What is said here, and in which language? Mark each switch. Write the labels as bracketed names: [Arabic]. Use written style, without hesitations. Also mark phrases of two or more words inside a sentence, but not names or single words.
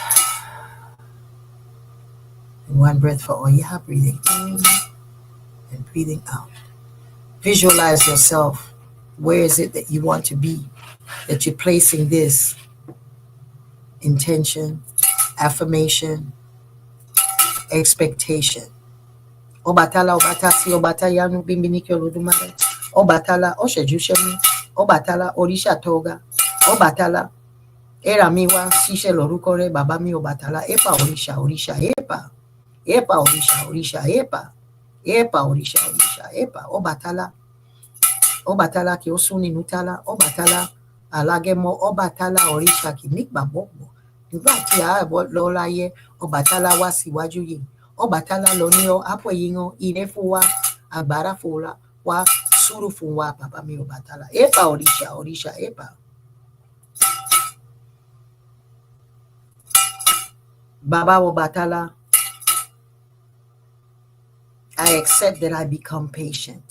[English] And one breath for Oya, breathing in and breathing out. Visualize yourself. Where is it that you want to be? That you're placing this intention, affirmation, expectation. [Yoruba] Obatala, Obatasi, Obatayanu, Bimbinikyo Ludumare. Obatala, Oshejushemi. Obatala, Orisha Toga. Obatala, Eramiwa, Sishe Lorukore, Babami Obatala, Epa Orisha, Orisha, Epa. Epa Orisha, Orisha, Epa. Epa Orisha, Orisha, Epa. Obatala ki osuni nutala. Obatala alagemo. Obatala Orisha ki nikba bobo. Nígbà tí a lọ́la yẹ Ọbàtálá wá síwájú yìí. Ọbàtálá lọ ní ọ àpò yìnyín ire fún wa agbára fún wa sùúrù fún wa bàbá mi Ọbàtálá. Epa Orisha, Orisha, Epa. Baba Ọbàtálá, [English] I accept that I become patient.